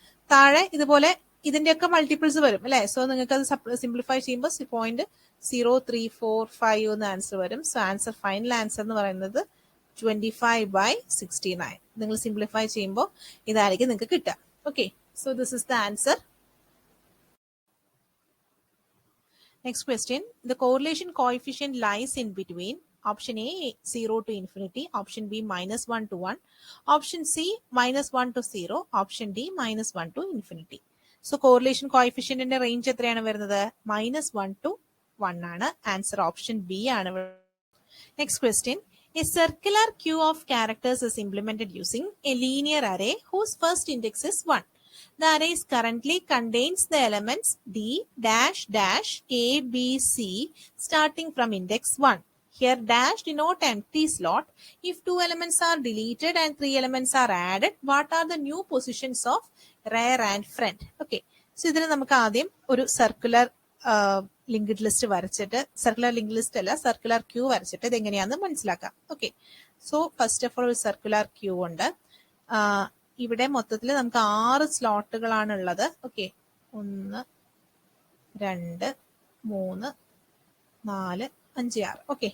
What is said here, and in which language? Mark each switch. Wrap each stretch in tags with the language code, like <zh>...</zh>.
<ml>താഴെ ഇതുപോലെ ഇതിന്റെയൊക്കെ മൾട്ടിപ്പിൾസ് വരും അല്ലെ? സോ നിങ്ങൾക്ക് അത് സിംപ്ലിഫൈ ചെയ്യുമ്പോൾ 0.0345 എന്ന് ആൻസർ വരും. സോ ആൻസർ, ഫൈനൽ ആൻസർ എന്ന് പറയുന്നത് 25/69. നിങ്ങൾ സിംപ്ലിഫൈ ചെയ്യുമ്പോൾ ഇതായിരിക്കും നിങ്ങൾക്ക് കിട്ടുക.</ml> <en>Okay, so this is the answer. Next question, the correlation coefficient lies in between option A 0 to infinity, option B -1 to 1, option C -1 to 0, option D -1 to infinity. So correlation coefficient ന്റെ range എത്രയാണ് വരുന്നത്? -1 to 1 ആണ്.</en> <ml>Answer option B ആണ്.</ml> <en>Next question, a circular queue of characters is implemented using a linear array whose first index is 1. The array is currently contains the elements D dash dash A, B, C starting from index 1. Here dash denote empty slot. If 2 elements are deleted and 3 elements are added, what are the new positions of rear and front? Okay.</en> <ml>So ഇതിന് നമുക്ക് ആദ്യം ഒരു circular linked list വരച്ചിട്ട്, circular link list അല്ല circular Q വരച്ചിട്ട് ഇത് എങ്ങനെയാണെന്ന് മനസ്സിലാക്കാം. Okay. So first of all ഒരു സർക്കുലർ ക്യൂ ഉണ്ട്. ഇവിടെ മൊത്തത്തിൽ നമുക്ക് 6 സ്ലോട്ടുകളാണ് ഉള്ളത്. ഓക്കെ. 1 2 3 4 5 6. ഓക്കെ.</ml>